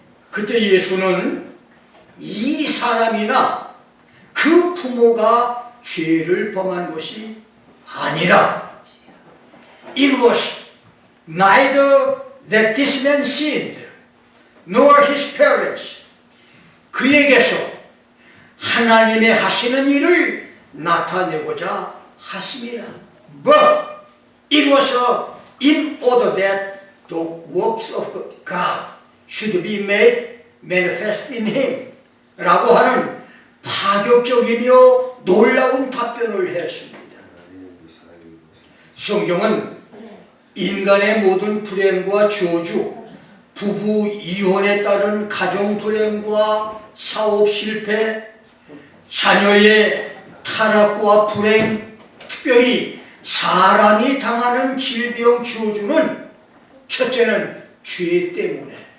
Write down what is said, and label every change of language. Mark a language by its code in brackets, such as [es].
[ko] 그때 예수는 이 사람이나 그 부모가 죄를 범한 것이 아니라 [en] It was neither that this man sinned nor his parents. [ko] 그에게서 하나님의 하시는 일을 나타내고자 하심이라. [en] But it was in order that the works of God should be made manifest in him [ko] 라고 하는 파격적이며 놀라운 답변을 했습니다. 성경은 인간의 모든 불행과 저주, 부부 이혼에 따른 가정 불행과 사업 실패, 자녀의 타락과 불행, 특별히 사람이 당하는 질병, 저주는 첫째는 죄 때문에,